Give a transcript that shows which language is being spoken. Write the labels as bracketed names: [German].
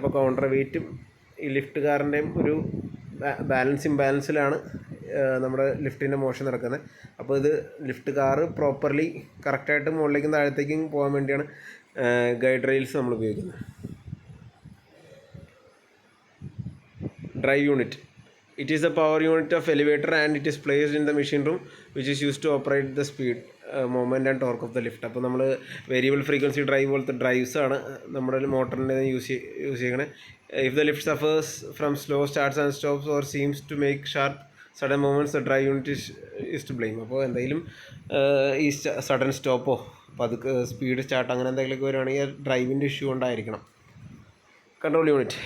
[Malayalam] അപ്പോൾ കൗണ്ടർ വെയിറ്റും ഈ ലിഫ്റ്റ് കാറിൻ്റെയും ഒരു ഇംബാലൻസിലാണ് നമ്മുടെ ലിഫ്റ്റിൻ്റെ മോഷൻ നടക്കുന്നത്. അപ്പോൾ ഇത് ലിഫ്റ്റ് കാറ് പ്രോപ്പർലി കറക്റ്റായിട്ട് മുകളിലേക്കും താഴത്തേക്കും പോകാൻ വേണ്ടിയാണ് ഗൈഡ് റെയിൽസ് നമ്മൾ ഉപയോഗിക്കുന്നത്. Drive unit. [English] It is a power unit of elevator and it is placed in the machine room which is used to operate the speed, moment and torque of the lift. [Malayalam] അപ്പോൾ നമ്മൾ variable frequency drive പോലത്തെ drives ആണ് നമ്മുടെ മോട്ടറിൻ്റെ use ചെയ്യണേ. [English] If the lift suffers from slow starts and stops or seems to make sharp sudden movements the drive unit is to blame. [Malayalam] അപ്പോൾ എന്തെങ്കിലും ഈ sudden സ്റ്റോപ്പോ പതുക്കെ സ്പീഡ് സ്റ്റാർട്ട് അങ്ങനെ എന്തെങ്കിലുമൊക്കെ വരുവാണെങ്കിൽ ഡ്രൈവിൻ്റെ ഇഷ്യൂ കൊണ്ടായിരിക്കണം. Control unit.